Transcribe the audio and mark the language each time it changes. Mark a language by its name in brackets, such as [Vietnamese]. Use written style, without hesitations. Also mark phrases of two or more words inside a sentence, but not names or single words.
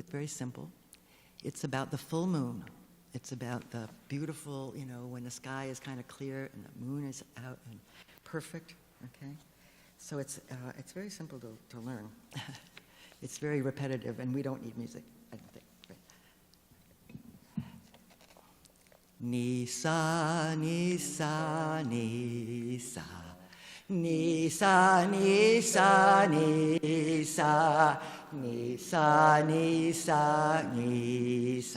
[English] It's very simple. It's about the full moon. It's about the beautiful, when the sky is kind of clear and the moon is out and perfect, okay? So it's very simple to learn. It's very repetitive, and we don't need music, I don't think. Nisa, nisa, nisa, nisa, nisa, nisa, nisa, nisa, nisa.